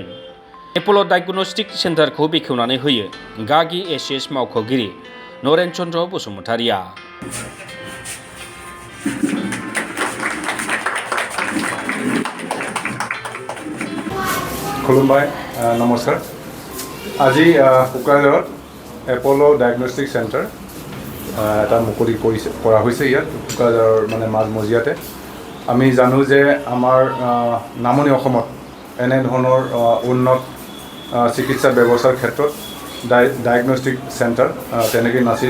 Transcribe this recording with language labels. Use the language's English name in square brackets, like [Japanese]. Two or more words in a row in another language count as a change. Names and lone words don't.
[Bodo] एप'ल' डायग्नोस्टिक सेन्टारखौ बेखेवनानै होयो गागि एसिएस मावख'गिरि नरेन चन्द्र बसुमतारिया। खुलुमबाय, नमस्कार। [Assamese] আজি কোকৰাঝাৰত এপ'ল' ডায়েগনষ্টিক চেণ্টাৰ এটা মুকলি কৰা হৈছে। ইয়াত কোকৰাঝাৰৰ মাজমজিয়াতে আমি জানো যে আমাৰ নামনি অসমত এনেধৰণৰ উন্নত চিকিৎসা ব্যৱস্থাৰ ক্ষেত্ৰত [English] diagnostic centre [Assamese] তেনেকৈ নাছিলে।